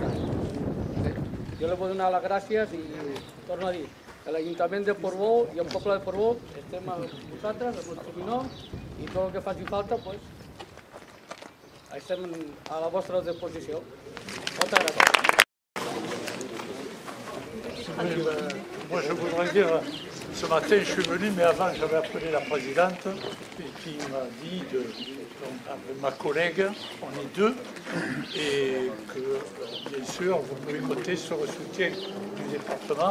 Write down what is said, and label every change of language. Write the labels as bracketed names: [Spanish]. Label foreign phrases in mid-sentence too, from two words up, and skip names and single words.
[Catalan] Jo li vull donar les gràcies i torno a dir que l'Ajuntament de Portbou i el poble de Portbou estem amb vosaltres, amb el Cominó, i tot el que faci falta, estem a la vostra disposició. Moltes gràcies. [French] Moi, je voudrais dire, ce matin, je suis venu, mais avant, j'avais appelé la présidente qui m'a dit, avec ma collègue, on est deux, et que, bien sûr, vous pouvez compter sur le soutien du département.